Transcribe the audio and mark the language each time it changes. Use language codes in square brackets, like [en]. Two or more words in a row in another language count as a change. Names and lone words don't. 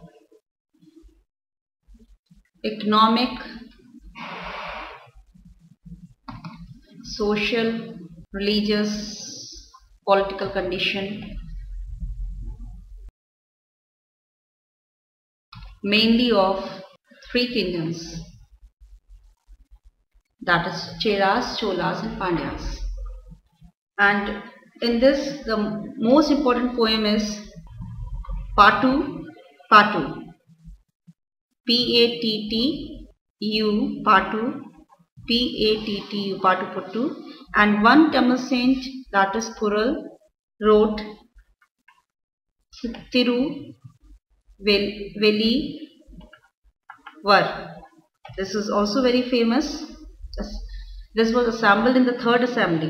[en] economic, social, religious, political condition, mainly of 3 kingdoms, that is Cheras, Cholas and Pandyas. And in this, the most important poem is Patu Patu, P-A-T-T-U, Patu, P-A-T-T-U, Patu Puttu. And one Tamil saint, that is Kural, wrote Velivar. This is also very famous. This was assembled in the 3rd assembly.